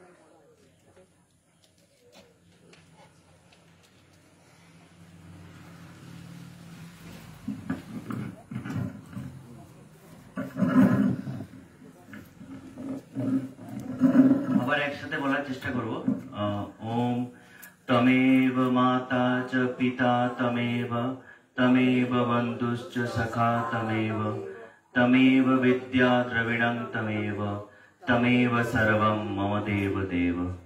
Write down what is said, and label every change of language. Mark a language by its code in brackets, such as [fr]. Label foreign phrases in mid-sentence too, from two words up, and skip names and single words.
[bn] আবার একসাথে বলার চেষ্টা করব। [sa] ওম তমেব মাতা চ পিতা তমেব, তমেব বন্ধুশ্চ সখা তমেব, তমেব বিদ্যা দ্রবিণং তমেব, তমেব সর্বম মম দেব দেব।